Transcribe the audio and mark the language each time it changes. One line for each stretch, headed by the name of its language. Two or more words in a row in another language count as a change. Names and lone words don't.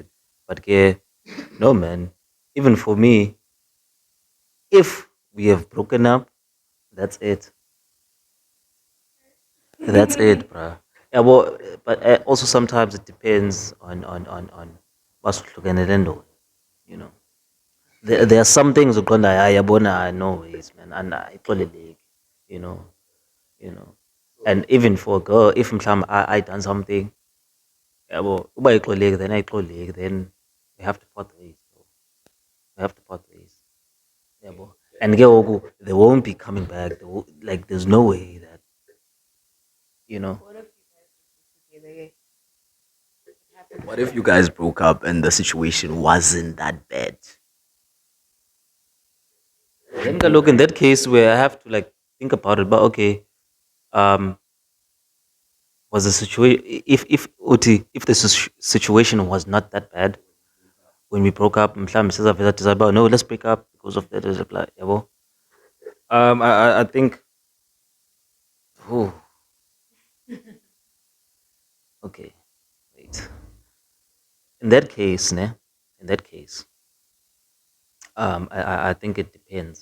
English: But yeah, no man, even for me, if we have broken up, that's it. That's it, bruh. Yeah, well, but also sometimes it depends on what's you know. There are some things
Zulu: uqonda yabona
English: no ways man and ayixoleleki, you know, you know. And even for a girl, if I done something,
Zulu: yabo, uba ayixoleleki
English: then we have to part ways, bro. We have to part ways. Yabo. And
Zulu: ke ngoku,
English: they won't be coming back. Like there's no way that, you know. What if you guys get together? Yeah. It happens. What if you guys broke up and the situation wasn't that bad? Then look in that case where I have to like think about it, but okay, um was the situation if Uti, if the situation was not that bad when we broke up,
Zulu: mhlawumbe sizaveza
English: decide about no, let's break up because of that. Is like, yabo. I think, oh, okay, wait. In that case, ne, in that case, I think it depends.